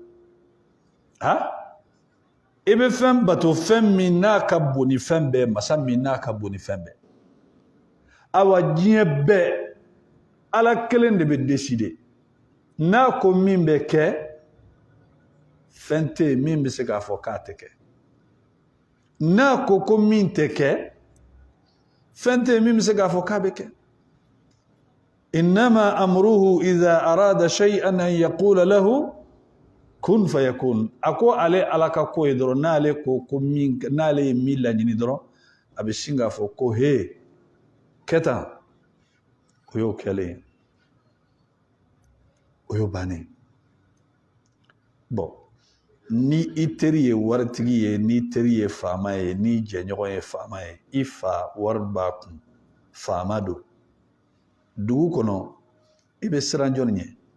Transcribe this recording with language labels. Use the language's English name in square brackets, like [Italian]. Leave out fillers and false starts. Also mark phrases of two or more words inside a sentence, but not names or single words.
[Bambara] i bɛ fɛn bato fɛn min n'a ka bon ni fɛn bɛɛ masa min n'a ka bon ni fɛn bɛɛ awa diɲɛ bɛɛ ala kelen de bɛ décider n'a ko min bɛ kɛ fɛn tɛ yen min bɛ se k'a fɔ k'a tɛ kɛ n'a ko min tɛ kɛ fɛn tɛ yen min bɛ se k'a fɔ k'a bɛ kɛ [Arabic] إنما أمره إذا أراد شيئا أن يقول له كن فيكون [Bambara] a ko ale ala ka ko ye dɔrɔn n'ale ko min n'ale ye min laɲini dɔrɔn a bɛ sin k'a fɔ ko he kɛ tan o y'o kɛlen o y'o bannen bon ni i teri ye waritigi ye ni teri ye faama ye ni jɛɲɔgɔn ye faama ye i fa wari b'a kun faama don dugu kɔnɔ i bɛ siran jɔnni ɲɛ